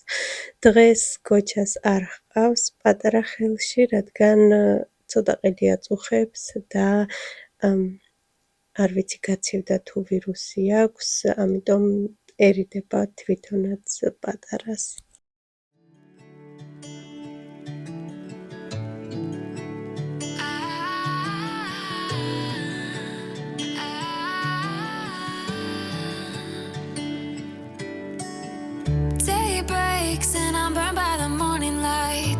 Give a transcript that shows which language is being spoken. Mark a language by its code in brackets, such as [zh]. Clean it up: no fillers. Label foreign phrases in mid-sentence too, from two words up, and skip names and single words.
[ka] დღეს გოჩას არ ჰყავს პატარა ხელში, რადგან ცოტა ყელი აწუხებს და არ ვიცი გაცივდა თუ ვირუსი აქვს, ამიტომ ერიდება თვითონაც პატარას. [en] Day breaks and I'm burned by the morning light.